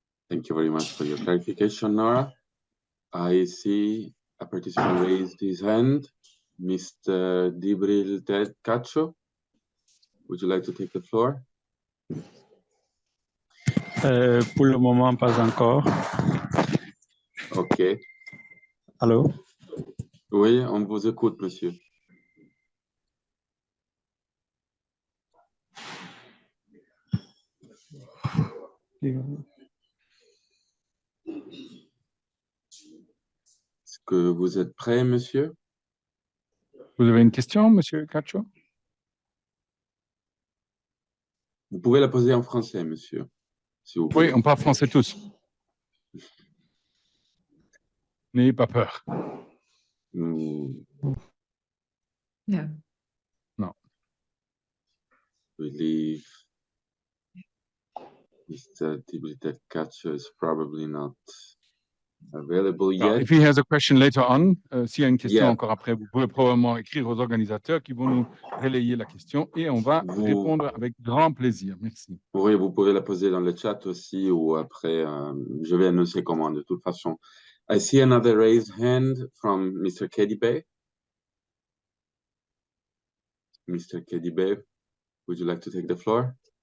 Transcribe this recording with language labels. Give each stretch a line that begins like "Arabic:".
English: Thank you very much for your clarification, Nora. I see a participant raised his hand. Mr. Dibril Cacho, would you like to take the floor?
French: Pour le moment, pas encore. OK. Allô? Oui, on vous écoute, monsieur. Est-ce que vous êtes prêt, monsieur? Vous avez une question, monsieur Cacho? Vous pouvez la poser en français, monsieur, si vous voulez. Oui, on parle français tous. N'ayez pas peur.
English: No. No. Believe Mr. Dibril Cacho is probably not available yet. If he has a question later on,
French: s'il y a une question Yeah. encore après, vous pouvez probablement écrire aux organisateurs qui vont nous relayer la question et on va répondre avec grand plaisir. Merci. Oui, vous pouvez la poser dans le chat aussi ou après, je vais annoncer comment de toute façon.
English: I see another raised hand from Mr. Kedibe. Mr. Kedibe, would you like to take the floor?